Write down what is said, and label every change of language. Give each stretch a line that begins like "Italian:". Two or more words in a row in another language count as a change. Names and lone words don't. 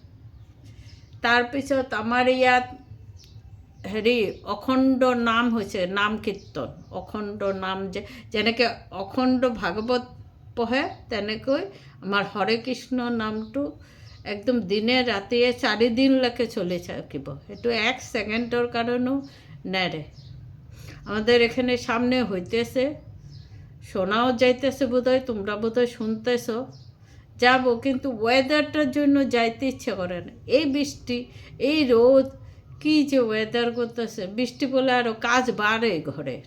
Assamese: তাৰপিছত আমাৰ ইয়াত হেৰি অখণ্ড নাম হৈছে, নাম কীৰ্তন, অখণ্ড নাম যেনেকৈ অখণ্ড ভাগৱত পঢ়ে তেনেকৈ আমাৰ হৰে কৃষ্ণ নামটো একদম দিনে ৰাতিয়ে 4 দিনলৈকে চলি থাকিব। সেইটো 1 সেকেন্ডৰ কাৰণেও নেৰে।
Bangla: আমাদের এখানে সামনে হইতেছে, শোনাও যাইতেছে বোধহয়, তোমরা বোধহয় শুনতেছ। যাবো, কিন্তু ওয়েদারটার জন্য যাইতে ইচ্ছে করে না। এই বৃষ্টি, এই রোদ, কী যে ওয়েদার করতেছে, বৃষ্টি বলে আরও কাজ বাড়ে ঘরের।